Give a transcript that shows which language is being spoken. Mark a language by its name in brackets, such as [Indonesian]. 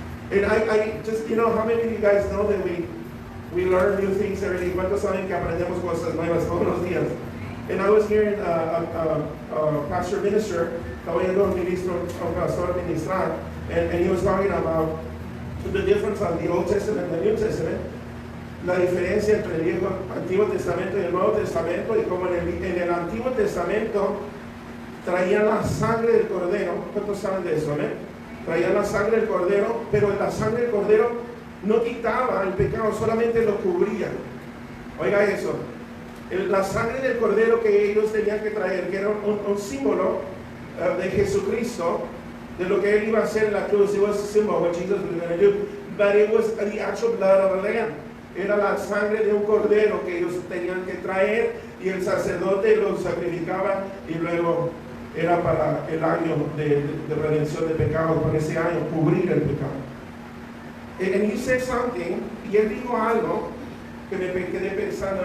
[English] And I just, how many of you guys know that we learn new things every day? [Spanish] ¿Cuántos saben que aprendemos cosas nuevas todos los días? [English] And I was hearing a pastor minister, [Spanish] estaba oyendo un pastor ministrar, [English] and he was talking about the difference of the Old Testament and the New Testament. [Spanish] La diferencia entre el Antiguo Testamento y el Nuevo Testamento, y como en el Antiguo Testamento traían la sangre del cordero. ¿Cuántos saben de eso? Traían la sangre del cordero, pero la sangre del cordero no quitaba el pecado, solamente lo cubría. Oiga eso. La sangre del cordero que ellos tenían que traer, que era un símbolo de Jesucristo, de lo que él iba a hacer en la cruz. [English] It was a symbol of what Jesus was going to do, but it was the actual blood of a lamb. [Spanish] Era la sangre de un cordero que ellos tenían que traer, y el sacerdote lo sacrificaba, y luego era para el año de redención de pecados, para ese año cubrir el pecado. [English] And he said something, [Spanish] y él dijo algo que me quedé pensando.